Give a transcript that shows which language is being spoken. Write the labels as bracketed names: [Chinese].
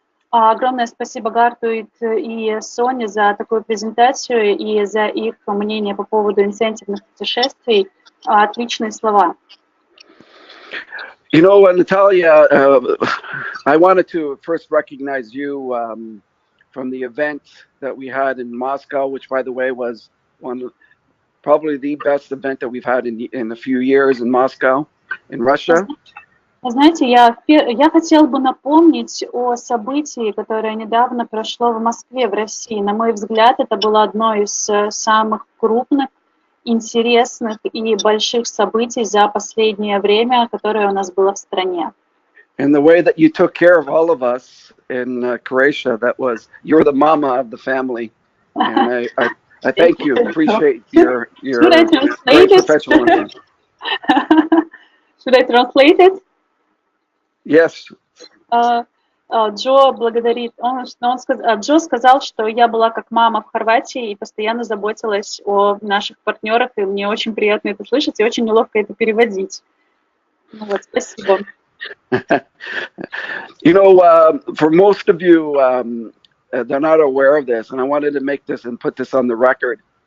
[Russian] Огромное спасибо Гарту и Соне за такую презентацию и за их мнение по поводу инцентивных путешествий. Отличные слова. [English] You know, Natalia, I wanted to first recognize you from the event that we had in Moscow, which, by the way, was probably the best event that we've had in a few years in Moscow, in Russia. [Russian] Знаете, я хотела бы напомнить о событии, которое недавно прошло в Москве, в России. На мой взгляд, это было одно из самых крупных, интересных и больших событий за последнее время, которое у нас было в стране. [English] And the way that you took care of all of us in Croatia, that was, you're the mama of the family. And I thank you, appreciate your great professionalism. Should I translate it? Yes. [Russian] Джо благодарит, Джо сказал, что я была как мама в Хорватии и постоянно заботилась о наших партнерах, и мне очень приятно это слышать и очень неловко это переводить. Ну вот, спасибо. [English] You know, for most of you, they're not aware of this, and I wanted to make this and put this on the record.